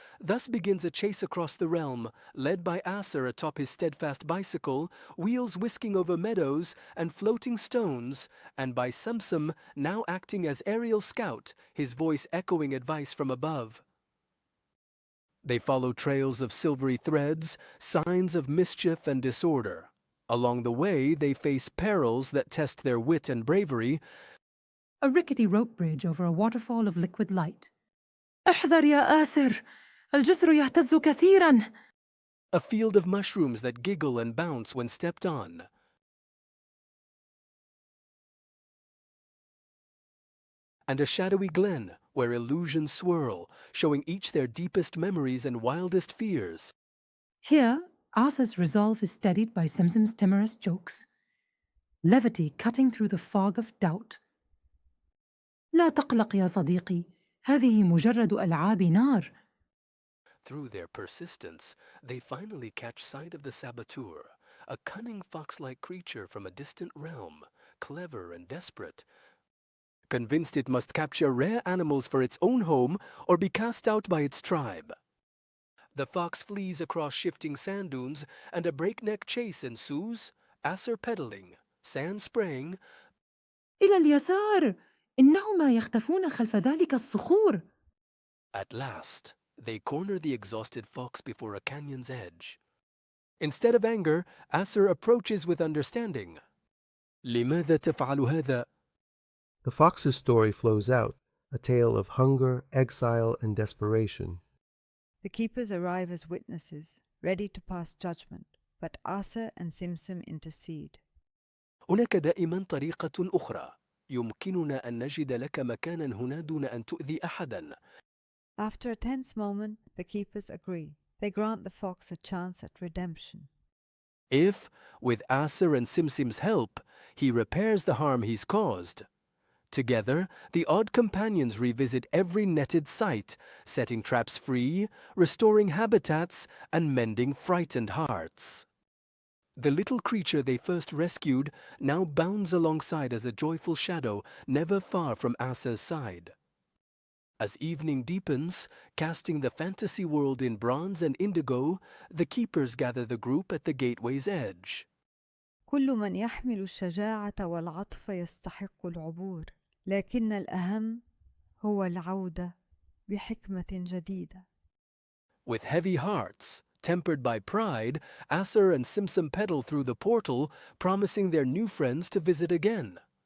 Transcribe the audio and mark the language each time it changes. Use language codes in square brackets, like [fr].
[en] Thus begins a chase across the realm, led by Aser atop his steadfast bicycle, wheels whisking over meadows and floating stones, and by Sumsum now acting as aerial scout, his voice echoing advice from above. They follow trails of silvery threads, signs of mischief and disorder. Along the way, they face perils that test their wit and bravery. A rickety rope bridge over a waterfall of liquid light. [ar] احذر يا آسر، الجسر يهتز كثيراً. [en] A field of mushrooms that giggle and bounce when stepped on. And a shadowy glen where illusions swirl, showing each their deepest memories and wildest fears. Here, Asa's resolve is steadied by Simsim's timorous jokes. Levity cutting through the fog of doubt. [ar] لا تقلق يا صديقي، هذه مجرد ألعاب نار. [en] Through their persistence, they finally catch sight of the saboteur, a cunning fox-like creature from a distant realm, clever and desperate, convinced it must capture rare animals for its own home or be cast out by its tribe. The fox flees across shifting sand dunes and a breakneck chase ensues, Aser pedaling, sand spraying. [ar] إلى اليسار، إنهما يختفون خلف ذلك الصخور. [en] At last, they corner the exhausted fox before a canyon's edge. Instead of anger, Aser approaches with understanding. [ar] لماذا تفعل هذا؟ [en] The fox's story flows out, a tale of hunger, exile, and desperation. The keepers arrive as witnesses, ready to pass judgment, but Aser and Simsim intercede. [ar] هناك دائما طريقة أخرى. يمكننا أن نجد لك مكانا هنا دون أن تؤذي أحدا. [en] After a tense moment, the keepers agree. They grant the fox a chance at redemption. If, with Aser and Simsim's help, he repairs the harm he's caused. Together, the odd companions revisit every netted site, setting traps free, restoring habitats, and mending frightened hearts. The little creature they first rescued now bounds alongside as a joyful shadow, never far from Asa's side. As evening deepens, casting the fantasy world in bronze and indigo, the keepers gather the group at the gateway's edge. [ar] كل من يحمل الشجاعة والعطف يستحق العبور، لكن الأهم هو العودة بحكمة جديدة. [en] With heavy hearts, tempered by pride, Aser and Simsim pedal through the portal, promising their new friends to visit again.